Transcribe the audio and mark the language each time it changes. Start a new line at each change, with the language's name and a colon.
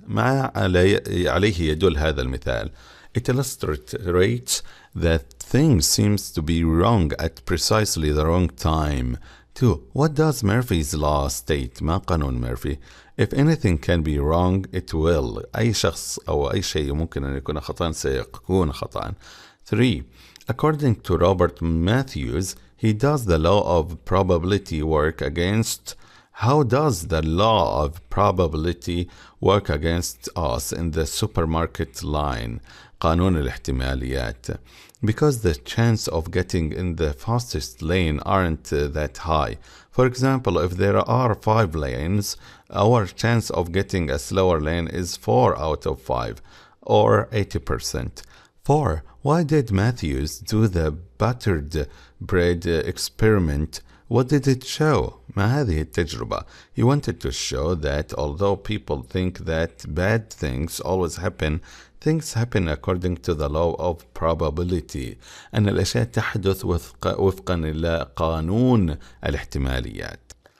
Arabic: ما عليه يدل هذا المثال.
English: It illustrates that things seems to be wrong at precisely the wrong time. 2. What does Murphy's Law state?
Arabic: ما قانون ميرفي?
English: If anything can be wrong, it will.
Arabic: أي شخص أو أي شيء ممكن أن يكون خطأ سيكون خطأ.
English: 3. According to Robert Matthews, he does the law of probability work against How does the law of probability work against us in the supermarket line?
Arabic: قانون الاحتماليات.
English: Because the chance of getting in the fastest lane aren't that high. For example, if there are 5 lanes, our chance of getting a slower lane is 4 out of 5, or 80%. 4. Why did Matthews do the buttered bread experiment? What did it show?
Arabic: ما هذه التجربة?
English: He wanted to show that although people think that bad things always happen, things happen according to the law of probability.
Arabic: أن الأشياء تحدث وفقا لقانون الاحتماليات.